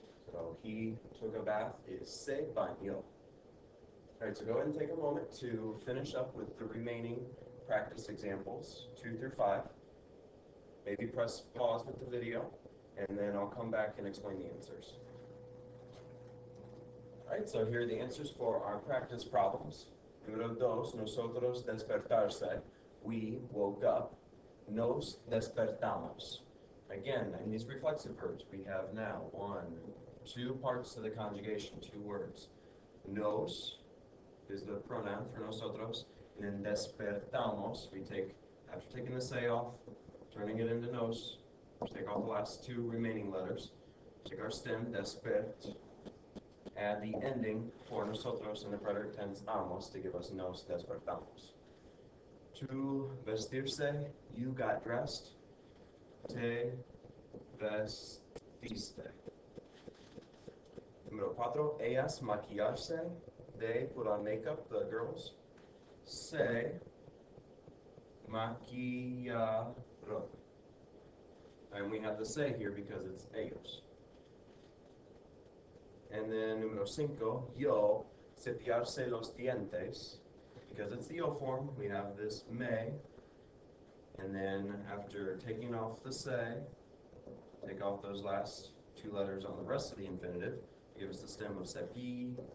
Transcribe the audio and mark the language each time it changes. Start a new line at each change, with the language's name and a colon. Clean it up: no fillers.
English: So he took a bath is
Spanish: se bañó.
English: Alright, so go ahead and take a moment to finish up with the remaining practice examples, 2 through 5. Maybe press pause with the video, and then I'll come back and explain the answers. Alright, so here are the answers for our practice problems.
Spanish: Número 2, nosotros despertarse.
English: We woke up.
Spanish: Nos despertamos.
English: Again, in these reflexive verbs, we have now 2 parts to the conjugation, 2 words. Nos is the pronoun for nosotros, and then despertamos, we take, after taking the se off, turning it into nos, take off the last 2 remaining letters, take our stem, despert, add the ending for nosotros in the preterite tense amos to give us
Spanish: nos despertamos.
English: To vestirse, you got dressed.
Spanish: Te vestiste. Número 4, ellas maquillarse.
English: They put on makeup, the girls.
Spanish: Se maquillaron.
English: And we have the se here because it's ellos. And then
Spanish: número 5, yo cepillarse los dientes.
English: Because it's the yo form, we have this me. And then after taking off the se, take off those last 2 letters on the rest of the infinitive, give us the stem of cepi.